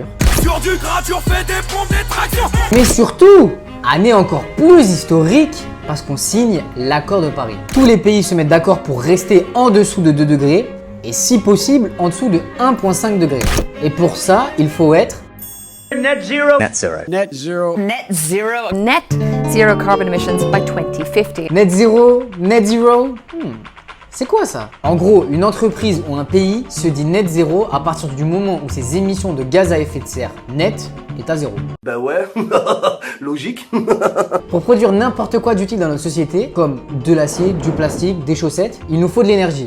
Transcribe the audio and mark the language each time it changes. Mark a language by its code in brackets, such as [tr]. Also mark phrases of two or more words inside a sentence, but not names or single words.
[fr] Sur du gradure, fais des pompes, des tractions. Mais surtout, année encore plus historique, parce qu'on signe l'accord de Paris. Tous les pays se mettent d'accord pour rester en dessous de 2 degrés, et si possible, en dessous de 1,5 degrés. Et pour ça, il faut être [en] Net zero. Net zero. Net zero. Net zero. Net zero carbon emissions by 2050. [fr] net zéro, [en] net zero. [fr] C'est quoi ça? En gros, une entreprise ou un pays se dit net zéro à partir du moment où ses émissions de gaz à effet de serre net est à zéro. Bah ouais, logique. Pour produire n'importe quoi d'utile dans notre société, comme de l'acier, du plastique, des chaussettes, il nous faut de l'énergie.